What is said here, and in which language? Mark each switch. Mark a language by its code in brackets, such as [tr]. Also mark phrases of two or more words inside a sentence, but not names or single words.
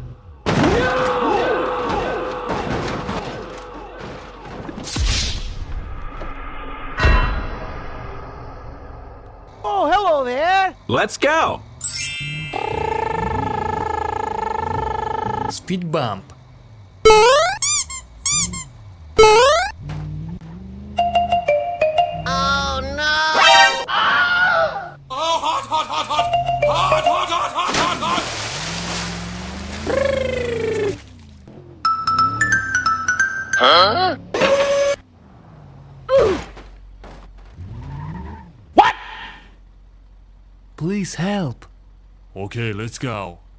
[en] Oh, hello there! Let's go! Speed bump. Oh no! Oh, hot, hot, hot, hot, hot, hot, hot, hot, hot, hot! Huh? What? Please help. Okay, let's go.